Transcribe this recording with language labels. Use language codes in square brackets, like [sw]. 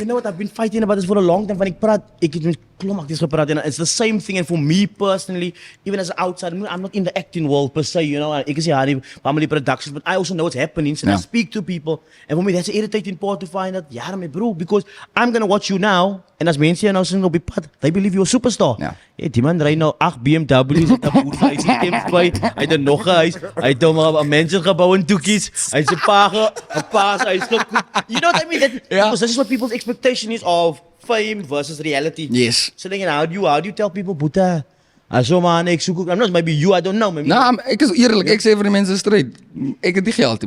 [en] You know what I've been fighting about this for a long time. [af] Van ek het met klomp acteurs gepraat [en] en it's the same thing and for me personally, even as an outsider, I'm not in the acting world per se, you know. [af] Ek is hier family productions, [en] but I also know what's happening. So I speak to people and for me that's an irritating part to find out, [af] ja my bro, [en] because I'm going to watch you now [af] en as mense jou nou sien op die pad, [en] they believe you're a superstar. [af] Ja. Hey, die man ry nou 8 BMW's en 'n boot, hy sien Thames by, hy het nog 'n huis, hy het hom 'n mansion gebou in Toekies, hy se paas huis gekoop. [en] You know what I mean? Because this is what people's expectation is of fame versus reality. Yes. So then how do you tell people, Boeta, so man, [af] ek soek ook, [en] I'm not, maybe you, I don't know. Maybe [af] Nou, ek is eerlik, ek sê vir die mense straight, ek het die geld.